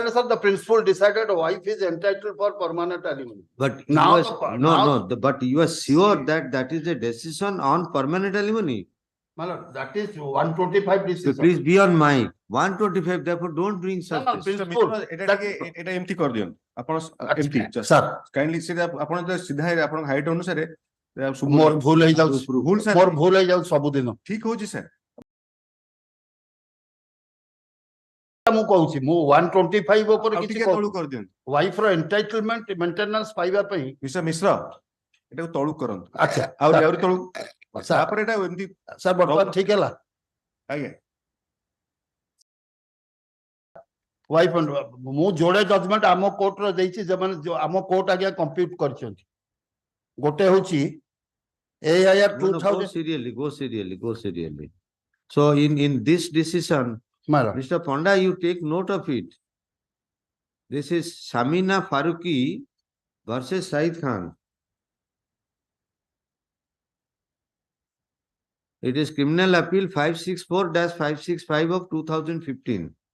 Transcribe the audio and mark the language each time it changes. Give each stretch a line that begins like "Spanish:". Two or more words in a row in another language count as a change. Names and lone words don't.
English: sentence of the principle decided wife is entitled for permanent alimony. but you Now are, the- no, now- no, but you are sure that that is a decision on permanent alimony? My lord, that is 125 So decision. please be on mic. 125, therefore don't bring such. no, decision. principle.
Odia: এটা ଟିକେ ଏଟା ଏମିତି କରିଦିଅନ୍ତୁ ଆପଣ ଏମିତି Sir. କାଇଣ୍ଡଲି ସେଟା ଆପଣ ତ ସିଧା ଆପଣଙ୍କ ହାଇଟ ଅନୁସାରେ ମୋର ଭୁଲ ହେଇଯାଉଛି ଭୁଲ ସାର୍ ମୋର ଭୁଲ ହେଇଯାଉଛି ସବୁଦିନ ଠିକ ହଉଛି ସାର୍ ମୁଁ କହୁଛି ମୁଁ 125 ଉପରେ ଆଉ କିଛି ଟିକେ ତଳୁ କରିଦିଅନ୍ତୁ ୱାଇଫ ର
English: entitlement maintenance
Odia: ପାଇବା ପାଇଁ ମିଷ୍ଟର ମିଶ୍ର ଏଟାକୁ ତଳୁ କରନ୍ତୁ ଆଚ୍ଛା ଆହୁରି ତଳୁ ସାର୍ ତାପରେ ଏଟା ଏମିତି ସାର୍ ବର୍ତ୍ତମାନ ଠିକ ହେଲା ଆଜ୍ଞା ୱାଇଫ ମୁଁ ଯୋଡେ ଜଜମେଣ୍ଟ ଆମ କୋର୍ଟର ଦେଇଛି ସେମାନେ ଆମ କୋର୍ଟ ଆଜ୍ଞା କମ୍ପ୍ୟୁଟ କରିଛନ୍ତି ଗୋଟେ ହଉଛି AIR
English: No, no, go 2000 serially, go serially, go serially. So in this decision, My lord. Mr. Panda, you take note of it. This is Samina Faruqi versus Said Khan. It is Criminal Appeal 564-565 of 2015.